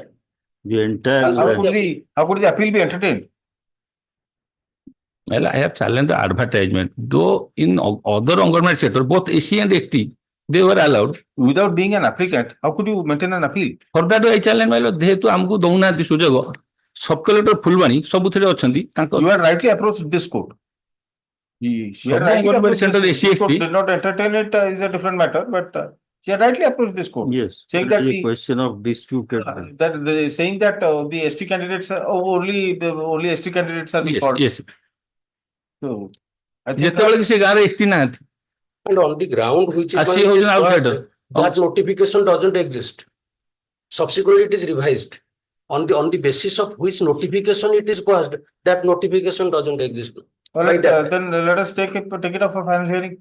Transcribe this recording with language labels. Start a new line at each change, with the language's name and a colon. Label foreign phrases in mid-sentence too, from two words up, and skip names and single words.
English: The entire. How could the appeal be entertained? Well, I have challenged the advertisement. Though in other Anganwadi sector, both AC and ST, they were allowed. Without being an applicant, how could you maintain an appeal? For that, I challenge my lord,
Odia: ଯେହେତୁ ଆମକୁ ଦଉନାହାନ୍ତି ସୁଯୋଗ,
English: sub collector
Odia: ଫୁଲବାଣୀ ସବୁଥିରେ ଅଛନ୍ତି ତାଙ୍କ
English: You had rightly approached this court. She had Some rightly Anganwadi approached center this court. SC, Did not entertain it is a different matter, but she had rightly approached this court. Yes. Saying It that is a the, question of disputed. saying that the ST candidates only ST candidates are being yes, called. yes. So I think
Odia: ଯେତେବେଳେ କି ସେ ଗାଁରେ ST ନାହାନ୍ତି.
English: And on the ground which is, As she it was is an passed, outsider. that notification doesn't exist. Subsequently, it is revised. On the basis of which notification it is passed, that notification doesn't exist. All Like right, that. then let us take it up for final hearing.